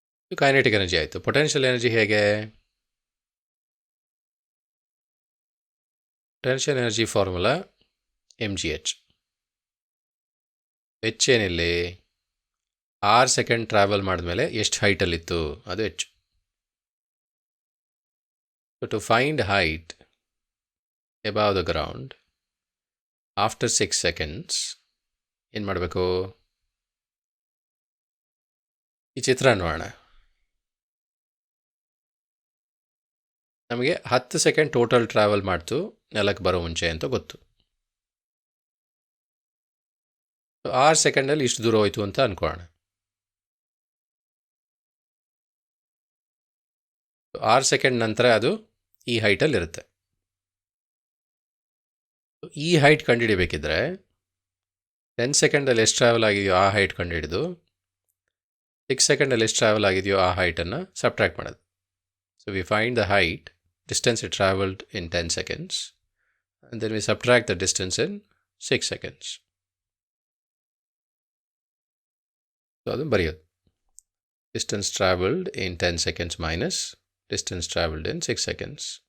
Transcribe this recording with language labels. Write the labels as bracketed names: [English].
[Kannada] ಇದು kinetic energy ಆಯಿತು. Potential energy ಹೇಗೆ? Potential energy formula mgh. h ಏನಿಲ್ಲಿ r second travel ಮಾಡಿದ್ಮೇಲೆ ಎಷ್ಟು ಹೈಟಲ್ಲಿತ್ತು ಅದು h. [English] So to find height above the ground after 6 seconds [Kannada] ಏನು ಮಾಡಬೇಕು? ಈ ಚಿತ್ರ ನೋಡೋಣ. ನಮಗೆ 10 ಸೆಕೆಂಡ್ ಟೋಟಲ್ ಟ್ರಾವೆಲ್ ಮಾಡ್ತು ನೆಲಕ್ಕೆ ಬರೋ ಮುಂಚೆ ಅಂತ ಗೊತ್ತು. 6 ಸೆಕೆಂಡಲ್ಲಿ ಇಷ್ಟು ದೂರ ಹೋಯ್ತು ಅಂತ ಅಂದ್ಕೊಳ್ಳೋಣ. 6 ಸೆಕೆಂಡ್ ನಂತರ ಅದು ಈ ಹೈಟಲ್ಲಿರುತ್ತೆ. ಈ ಹೈಟ್ ಕಂಡುಹಿಡಿಬೇಕಿದ್ರೆ 10 ಸೆಕೆಂಡಲ್ಲಿ ಎಷ್ಟು ಟ್ರಾವೆಲ್ ಆಗಿದೆಯೋ ಆ ಹೈಟ್ ಕಂಡುಹಿಡಿದು 6 ಸೆಕೆಂಡಲ್ಲಿ ಎಷ್ಟು ಟ್ರಾವೆಲ್ ಆಗಿದೆಯೋ ಆ ಹೈಟನ್ನು ಸಬ್ಟ್ರಾಕ್ಟ್ ಮಾಡೋದು. [English] So we find the height, distance it traveled in 10 seconds, and then we subtract the distance in 6 seconds. [Kannada] So ಅದನ್ನು ಬರೆಯೋದು. [English] Distance traveled in 10 seconds minus distance traveled in 6 seconds.